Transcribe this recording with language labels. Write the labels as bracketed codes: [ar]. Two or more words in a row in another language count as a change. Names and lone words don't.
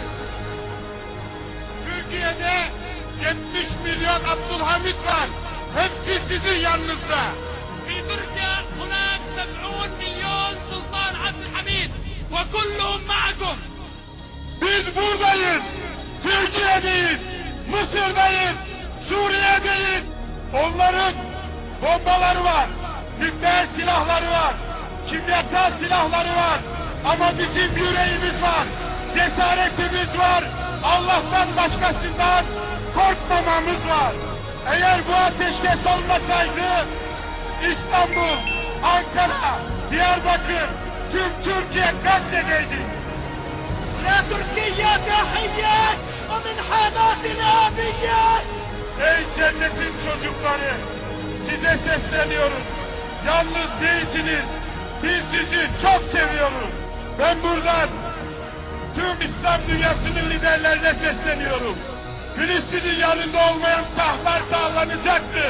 [tr] Türkiye'de 70 milyon Abdülhamit var. Hepsi sizin yanınızda. [ar] في تركيا هناك 70 مليون سلطان عبد الحميد وكلهم معكم. [tr] Biz buradayız. Türkiye'deyiz. Mısır'dayız. Suriye'deyiz. Onların bombaları var. Nükleer silahları var. Kimyasal silahları var. Ama bizim yüreğimiz var. Cesaretimiz var. Allah'tan başkasından korkmamamız var. Eğer bu ateşkes olmasaydı İstanbul, Ankara, Diyarbakır, tüm Türkiye katledeydi. [ar] يا تركيا تحيات ومن حماس الإرهابيات. [tr] Ey cennetin çocukları, size sesleniyoruz. Yalnız değilsiniz. Biz sizi çok seviyoruz. Ben buradan tüm İslam dünyasının liderlerine sesleniyorum. Filistin'in yanında olmayan tahtlar sağlanacaktır.